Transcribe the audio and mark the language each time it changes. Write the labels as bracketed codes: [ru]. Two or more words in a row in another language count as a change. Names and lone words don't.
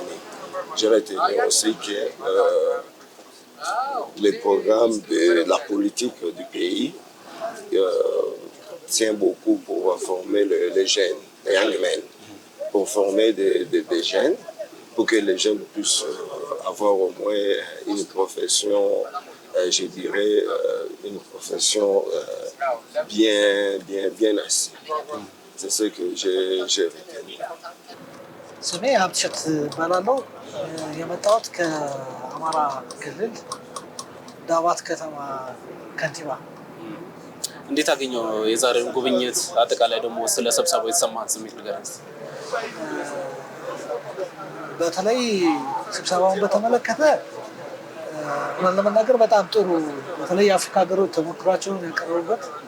[fr] J'ai retenu aussi que les programmes de la politique du pays tient beaucoup pour former les jeunes, les [en] young men, [fr] pour former des jeunes, pour que les jeunes puissent avoir au moins une profession, je dirais, une profession bien assise. C'est ce que j'ai retenu. [am] ስሜ ሀብትሸት እባላለሁ። የመጣሁት ከአማራ ክልል ዳባት ከተማ ከንቲባ እንዴት አገኘው የዛሬውን ጉብኝት? አጠቃላይ ደግሞ ስለ ስብሰባው የተሰማህን ስሜት ንገረን። በተለይ ስብሰባውን በተመለከተ ለመናገር በጣም ጥሩ በተለይ የአፍሪካ ሀገሮች ተሞክሯቸውን ያቀረቡበት